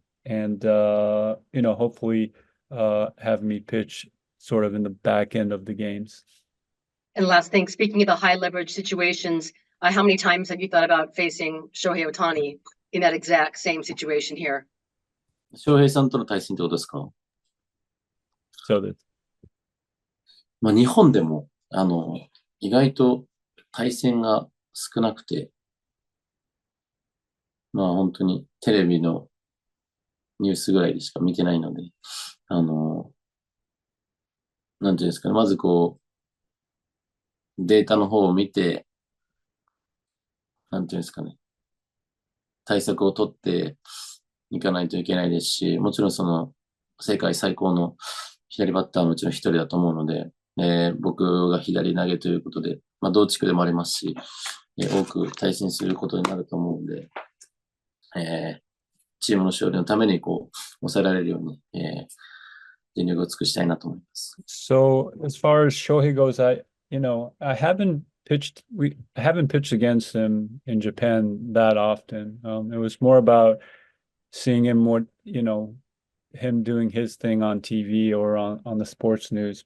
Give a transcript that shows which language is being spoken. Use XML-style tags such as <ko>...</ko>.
<en>And hopefully have me pitch sort of in the back end of the games. And last thing, speaking of the high leverage situations, how many times have you thought about facing Shohei Ohtani in that exact same situation here?</en> <ja>翔平さんとの対戦ってことですか？</ja> <en>So that</en> <ja>まあ、日本でも、意外と対戦が少なくて、まあ本当にテレビのニュースぐらいでしか見てないので、なんていうんですかね、まずこう、データの方を見て、なんていうんですかね、対策を取っていかないといけないですし、もちろんその、世界最高の左バッターのうちの一人だと思うので、僕が左投げということで、まあ同地区でもありますし、多く対戦することになると思うので、チームの勝利のためにこう、抑えられるように、全力を尽くしたいなと思います。</ja> <en>So as far as Shohei goes, I haven't pitched against him in Japan that often. It was more about seeing him more, him doing his thing on TV or on the sports news.</en>